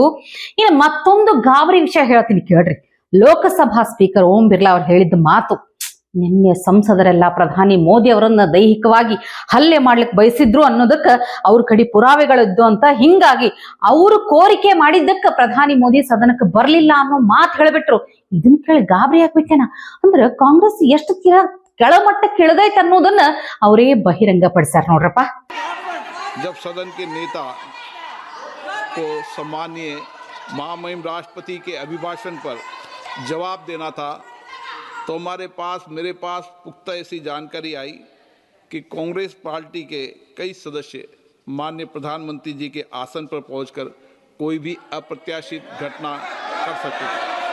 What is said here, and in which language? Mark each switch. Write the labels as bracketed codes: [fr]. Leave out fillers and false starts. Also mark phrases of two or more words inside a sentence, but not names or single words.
[kn] ಇನ್ನು ಮತ್ತೊಂದು ಗಾಬರಿ ವಿಷಯ ಹೇಳ್ತೀನಿ ಕೇಳ್ರಿ. ಲೋಕಸಭಾ ಸ್ಪೀಕರ್ ಓಂ ಬಿರ್ಲಾ ಅವ್ರು ಹೇಳಿದ್ದ ಮಾತು, ನಿನ್ನೆ ಸಂಸದರೆಲ್ಲ ಪ್ರಧಾನಿ ಮೋದಿ ಅವರನ್ನ ದೈಹಿಕವಾಗಿ ಹಲ್ಲೆ ಮಾಡ್ಲಿಕ್ಕೆ ಬಯಸಿದ್ರು ಅನ್ನೋದಕ್ಕ ಅವ್ರ ಕಡೆ ಪುರಾವೆಗಳಿದ್ದು ಅಂತ. ಹಿಂಗಾಗಿ ಅವರು ಕೋರಿಕೆ ಮಾಡಿದ್ದಕ್ಕ ಪ್ರಧಾನಿ ಮೋದಿ ಸದನಕ್ಕೆ ಬರ್ಲಿಲ್ಲ ಅನ್ನೋ ಮಾತು ಹೇಳ್ಬಿಟ್ರು. ಇದನ್ನ ಕೇಳಿ ಗಾಬರಿ ಆಗ್ಬಿಟ್ಟೇನ. ಅಂದ್ರೆ ಕಾಂಗ್ರೆಸ್ ಎಷ್ಟು ಕೆಳಮಟ್ಟಕ್ಕೆ ಇಳಿದೈತೆ ಅನ್ನೋದನ್ನ ಅವರೇ ಬಹಿರಂಗ ಪಡಿಸ್ಯಾರ ನೋಡ್ರಪ್ಪ. [hi] जब सदन के नेता को सम्माननीय महामहिम राष्ट्रपति के अभिभाषण पर जवाब देना था, तो मेरे पास पुख्ता ऐसी जानकारी आई कि कांग्रेस पार्टी के कई सदस्य माननीय प्रधानमंत्री जी के आसन पर पहुंचकर कोई भी अप्रत्याशित घटना कर सकते थे।